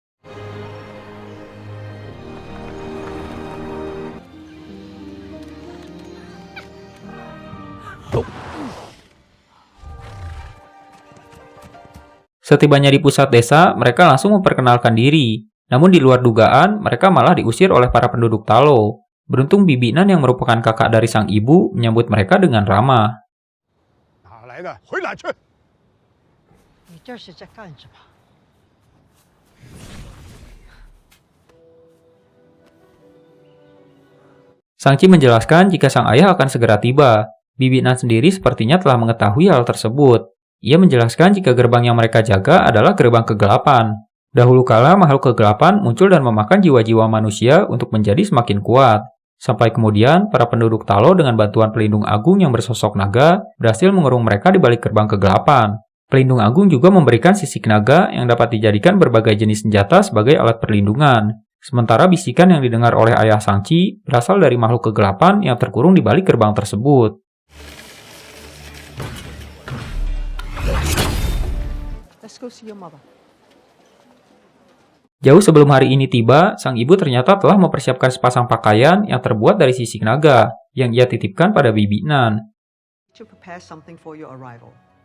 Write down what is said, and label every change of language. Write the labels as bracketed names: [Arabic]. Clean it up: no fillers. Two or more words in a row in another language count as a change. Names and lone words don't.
[Indonesian] Setibanya di pusat desa, mereka langsung memperkenalkan diri. Namun di luar dugaan, mereka malah diusir oleh para penduduk Talo. Beruntung Bibi Nan yang merupakan kakak dari sang ibu menyambut mereka dengan ramah. [Chinese] 哪来的？回来去！你这是在干什么？ [Indonesian] Shang-Chi menjelaskan jika sang ayah akan segera tiba. Bibi Nan sendiri sepertinya telah mengetahui hal tersebut. Ia menjelaskan jika gerbang yang mereka jaga adalah gerbang kegelapan. Dahulu kala makhluk kegelapan muncul dan memakan jiwa-jiwa manusia untuk menjadi semakin kuat. Sampai kemudian, para penduduk Talo dengan bantuan pelindung agung yang bersosok naga berhasil mengurung mereka di balik gerbang kegelapan. Pelindung agung juga memberikan sisik naga yang dapat dijadikan berbagai jenis senjata sebagai alat perlindungan. Sementara bisikan yang didengar oleh ayah Shang-Chi berasal dari makhluk kegelapan yang terkurung di balik gerbang tersebut. [English] Let's go see your mother. [Indonesian] Jauh sebelum hari ini tiba, sang ibu ternyata telah mempersiapkan sepasang pakaian yang terbuat dari sisik naga yang ia titipkan pada Bibi Nan. [English] To prepare something for your arrival.